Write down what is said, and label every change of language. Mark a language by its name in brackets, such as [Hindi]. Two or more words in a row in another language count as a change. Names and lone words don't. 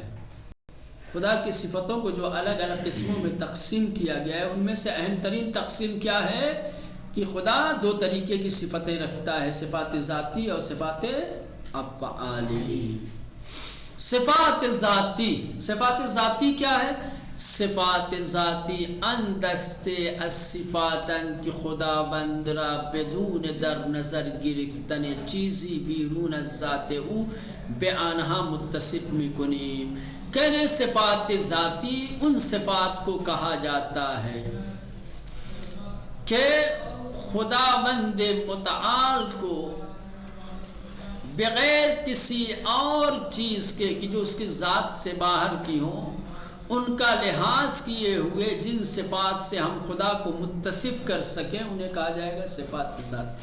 [Urdu] خدا کی صفتوں کو جو الگ الگ قسموں میں تقسیم کیا گیا ہے ان میں سے اہم ترین تقسیم کیا ہے کہ خدا دو طریقے کی صفتیں رکھتا ہے، صفات ذاتی اور صفات افعالی. صفات ذاتی، صفات ذاتی کیا ہے؟ [Persian] صفات ذاتی ان دست الصفاتن کہ خدا بند را بدون در نظر گرفتن چیزی بیرون از ذات او به آنها متصف میکنیم. [Urdu] کہنے صفات ذاتی ان صفات کو کہا جاتا ہے کہ خداوند متعال کو بغیر کسی اور چیز کے کہ جو اس کی ذات سے باہر کی ہوں ان کا لحاظ کیے ہوئے جن صفات سے ہم خدا کو متصف کر سکیں انہیں کہا جائے گا صفات ذاتی.